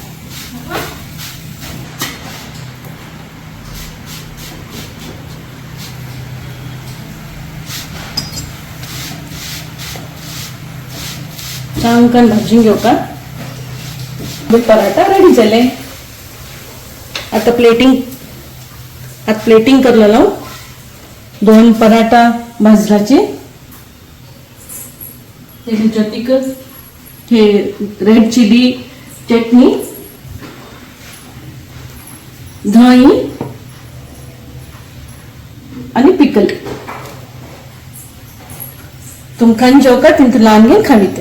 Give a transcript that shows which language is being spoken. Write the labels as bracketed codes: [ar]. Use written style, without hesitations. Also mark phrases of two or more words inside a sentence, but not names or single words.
[kok] चांगकन भाजून घेऊ का. पराठा रेडी झाले. आता प्लेटिंग करलेलो 2 पराठा भाजलाचे. तेजे जतीक हे [en] red chili [kok] चटणी, दही आणि पिकल. तुमकां जेवका तिंतून ल्हान घेवन खावी ते.